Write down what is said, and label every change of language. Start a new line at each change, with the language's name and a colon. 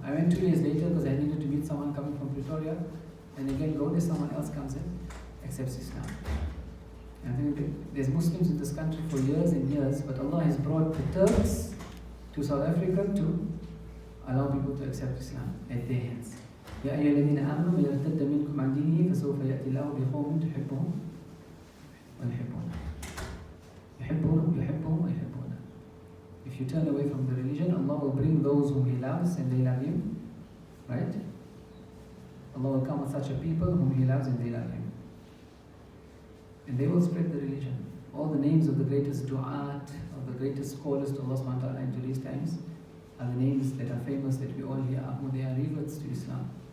English: I went 2 days later because I needed to meet someone coming from Pretoria, and again, go there, someone else comes in, accepts Islam. And I think there's Muslims in this country for years and years, but Allah has brought the Turks to South Africa to allow people to accept Islam at their hands.
Arabic: يا أيها الذين آمنوا من يرتد منكم عن دينه فسوف يأتي الله بقوم تحبهم ويحبونه. يحبهم ويحبونه.
English: If you turn away from the religion, Allah will bring those whom He loves and they love Him. Right? Allah will come with such a people whom He loves and they love Him. And they will spread the religion. All the names of the greatest du'at, of the greatest scholars to Allah subhanahu wa ta'ala in today's times are the names that are famous that we all hear, who they are reverts to Islam.